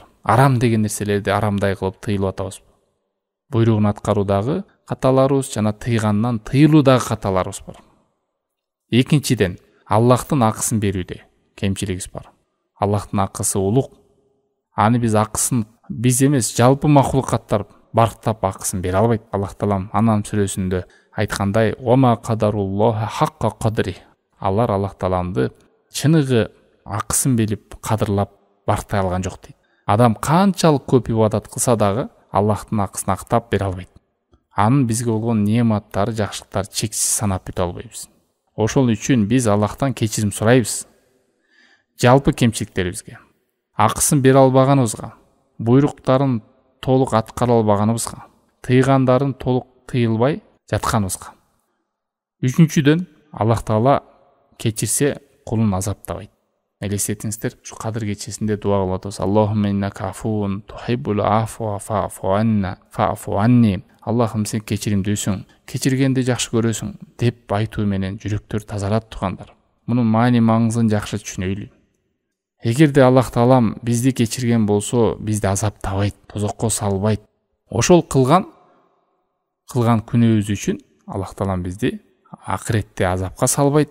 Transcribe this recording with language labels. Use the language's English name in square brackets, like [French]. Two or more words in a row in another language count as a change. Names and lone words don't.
[Kyrgyz] Арам деген нерселерди арамдай кылып тыйылып атабыз. Буйругун аткаруудагы каталарыбыз жана тыйгандан тыйылуудагы каталарыбыз бар. Экинчиден, Аллахтын акысын берүүдө кемчилигибиз бар. Аллахтын акысы улук. Аны биз акысын биз эмес, жалпы махлукаттар барктап акысын бере албайт. Аллах Таалам Анам сүрөсүндө айткандай: [Arabic] "وما قدروا الله حق قدره." [Kyrgyz] Алар Аллах Тааламды чыныгы акысын билип, кадырлап барктай алган жок дейт. Адам канчалык көп ибадат кылса дагы Аллахтын акысын актап бере албайт. Анын бизге болгон неаматтары, жакшылыктары чексиз санап бүтө албайбыз. Ошол үчүн биз Аллахтан кечирим сурайбыз. Жалпы кемчиликтерибизге, акысын бере албаганыбызга, буйруктарын толук аткара албаганыбызга, тыйгандарын толук тыйылбай жатканыбызга. Үчүнчүдөн, Аллах Таала кечирсе кулун азаптабайт. Элестетиңиздер, ушу Кадыр кечесинде дуа кылып атабыз: [Arabic] "اللهم إنك عفو تحب العفو فاعف عني." [Kyrgyz] Аллахым, сен кечиримдүүсүң, кечиргенди жакшы көрөсүң деп айтуу менен жүрөктөр тазарат тугандар. Мунун маани маңызын жакшы түшүнөйлү. Эгерде Аллах Таалам бизди кечирген болсо, бизди азаптабайт, тозокко салбайт. Ошол кылган күнөөбүз үчүн Аллах Таалам бизди акыретте азапка салбайт.